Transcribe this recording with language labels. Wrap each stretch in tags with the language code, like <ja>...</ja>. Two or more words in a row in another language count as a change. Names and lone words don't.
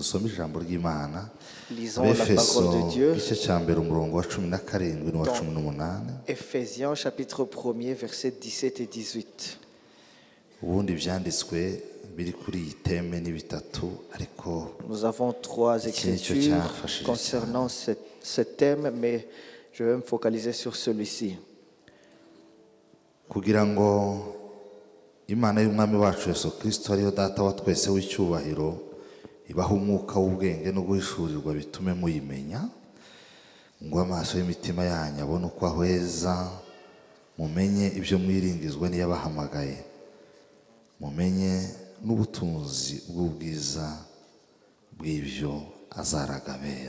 <fr>Lisons la parole de Dieu. Dans Ephésiens chapitre 1er, versets 17 et 18. Nous avons 3 écritures concernant ce thème, mais je vais me focaliser sur celui-ci.</fr> <rw>Imana y'umwami wacu Yesu Kristo ariyo data wa twese w'icyubahiro ibaha umwuka w'ubwenge no guhishurirwa bitume muyimenya ngo amaso y'imitima yanyu abone uko ahweza mumenye ibyo mwiringizwa n'iyabahamagaye mumenye n'ubutunzi bw'ubwiza bw'ibyo azaragabera.</rw>